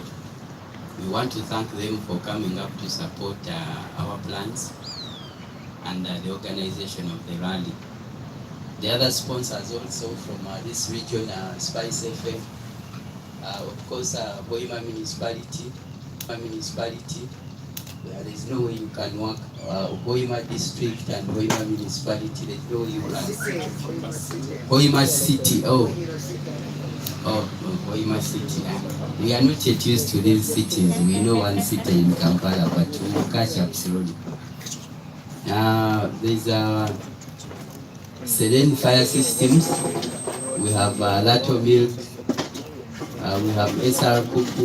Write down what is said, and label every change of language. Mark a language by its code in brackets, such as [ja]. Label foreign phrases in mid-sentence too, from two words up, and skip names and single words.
[en] We want to thank them for coming up to support our plans and the organization of the rally. The other sponsors also from this region are Spice FM, of course Hoima municipality. There is no way you can work Hoima district and Hoima municipality. There is no way you can. Hoima city. Hoima city. We are not yet used to these cities. We know one city in Kampala, but we will catch up slowly. There's Serene Fire Systems. We have Lato Milk. We have SR Kuku.